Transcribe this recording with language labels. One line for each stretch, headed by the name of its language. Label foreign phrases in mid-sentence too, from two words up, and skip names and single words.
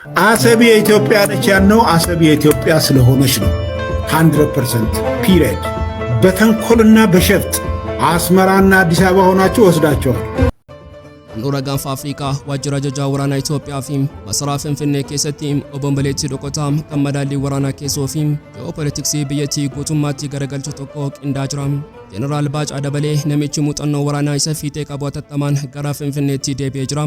Amharic: አሰብ የኢትዮጵያ ነች ያልነው አሰብ የኢትዮጵያ ስለሆነች ነው። 100% ፒሪየድ። በተንኮልና በሸፍጥ አስመራና አዲስ አበባ ሆናችሁ ወስዳቸዋል።
Oromo: Handhuura Gaanfa Afrikaa waajjira ajajaa waraanaa Itoophiyaa fi masaraa Finfinnee keessatti obomboleettii dhokotaa kan madaallii waraanaa keessoo fi ji'oo-poliitiksii biyyattii guutummaatti garagalchuu tokko qindaa jira. Jeneraal Bacha Debele namichi muuxannoo waraanaa isa fiixee qabu atattamaan gara Finfinneetti deebi'ee jira.